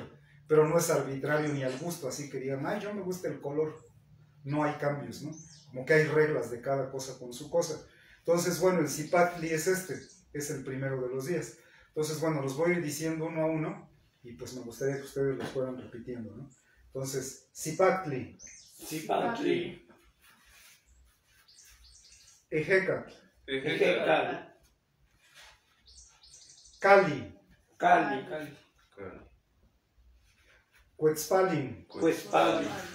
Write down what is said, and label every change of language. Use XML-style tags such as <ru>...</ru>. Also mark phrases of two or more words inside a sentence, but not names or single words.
<es>Pero no es arbitrario ni al gusto, así que digan, ay, yo me gusta el color. No hay cambios, ¿no? Como que hay reglas de cada cosa con su cosa. Entonces, bueno, el Zipactli es es el primero de los días. Entonces, bueno, los voy a ir diciendo uno a uno y pues me gustaría que ustedes los fueran repitiendo, ¿no? Entonces, Zipactli, Zipactli, Ejecatl, Ejecatl, Cali, Cali, Cuetzpalin, Cuetzpali,</es>